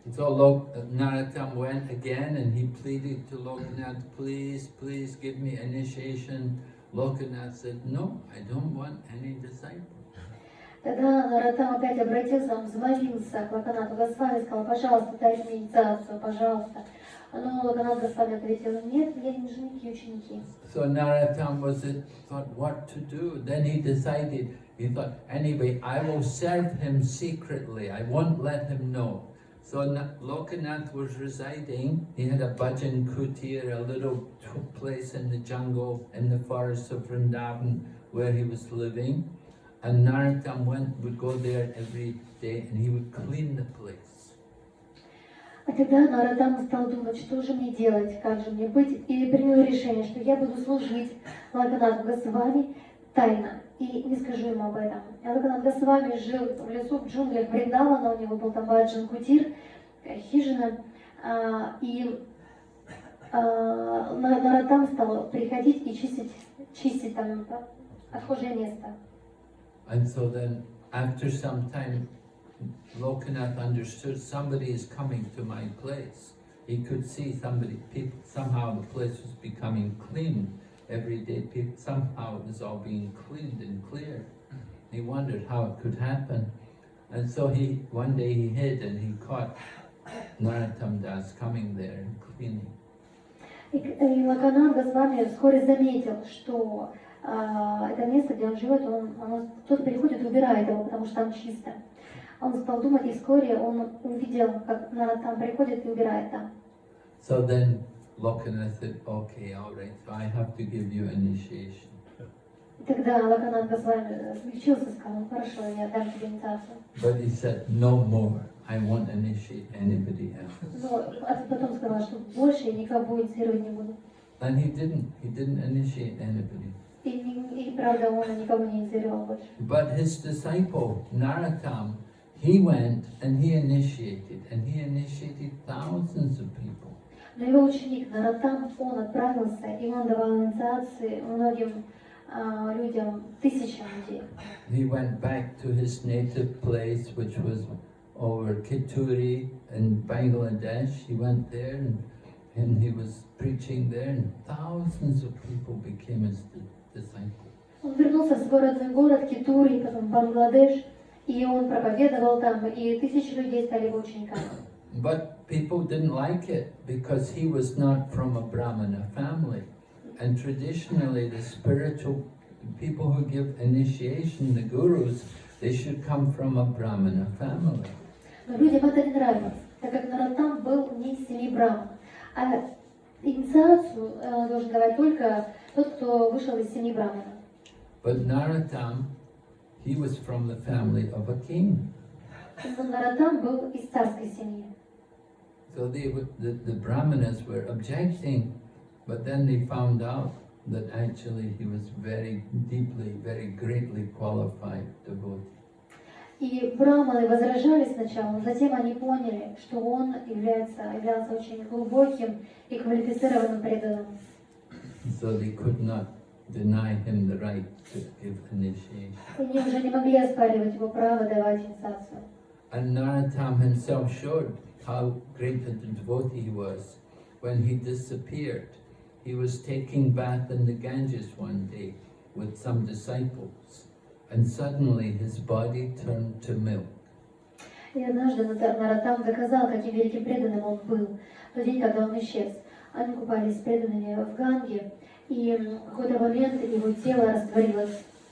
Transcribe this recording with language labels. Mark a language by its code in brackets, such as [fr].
[en] So Narottam went again and he pleaded to Lokanath, please give me initiation. Lokanath said, "No, I don't want any disciple." [ru] Тогда Нароттам опять обратился, он взмолился к Локанату Госвами и сказал: "Пожалуйста, дай мне инициацию, пожалуйста." Но Локанат Госвами ответил: "Нет, я не женихи ученики." [en] So Narottam thought what to do. Then he decided, he thought, anyway, I will serve him secretly. I won't let him know. So Lokanath was residing. He had a Bhajan kutir, a little place in the jungle, in the forests of Vrindavan, where he was living. And Narottam would go there every day and he would clean the place. [ru] А тогда Нароттам стал думать, что же мне делать, как же мне быть, и принял решение, что я буду служить Локанату Госвами тайно, и не скажу ему об этом. Локанат Госвами жил в лесу, в джунглях Вриндавана, у него был там Бхаджан кутир, хижина, и Нароттам стал приходить и чистить там отхожее место. [en] And so then, after some time, Lokanath understood somebody is coming to my place. He could see somehow the place was becoming clean. Every day, somehow it was all being cleaned and cleared. He wondered how it could happen. And so one day he hid and he caught Narottam Das coming there and cleaning. [ru] И Локанат Госвами вскоре заметил, что это место, где он живет, кто-то приходит и убирает его, потому что там чисто. Он стал думать, и вскоре он увидел, как Нароттам приходит и убирает там. [en] So then Lokanath said, "Okay, all right, so I have to give you initiation." [ru] И тогда Локанат Госвами смягчился и сказал: "Хорошо, я дам тебе инициацию." [en] But he said, "No more. I won't initiate anybody else." [ru] Но потом сказал, что больше я никого инициировать не буду. [en] And he didn't initiate anybody. [ru] И правда, он никого не инициировал больше. [en] But his disciple, Narottam, he went and he initiated thousands of people. [ru] Но его ученик Нароттам, он отправился, и он давал инициации многим людям, тысячам людей. [en] He went back to his native place, which was over Kituri in Bangladesh. He went there and he was preaching there, and thousands of people became his disciples. [ru] Он вернулся в свой родной город Китури, потом в Бангладеш, и он проповедовал там, и тысячи людей стали его учениками. [en] But people didn't like it because he was not from a Brahmana family. And traditionally the spiritual people who give initiation, the gurus, they should come from a Brahmana family. [ru] Но людям это не нравилось, так как Нароттам был не из семьи Брахман. А инициацию должен давать только тот, кто вышел из семьи Брахмана. [en] But Narottam, he was from the family of a king. [ru] Но Нароттам был из царской семьи. [en] So the Brahmanas were objecting, but then they found out that actually he was very deeply, very greatly qualified devotee. [ru] И браманы возражали сначала, но затем они поняли, что он являлся очень глубоким и квалифицированным преданным. [en] So they could not deny him the right to give initiation. [ru] Они уже не могли оспаривать его право давать инициацию. [en] And Narottam himself showed how great a devotee he was. When he disappeared, he was taking bath in the Ganges one day with some disciples, and suddenly his body turned to milk. [ru] И однажды Нароттам доказал, каким великим преданным он был. В тот день, когда он исчез, они купались с преданными в Ганге, и в какой-то момент его тело растворилось.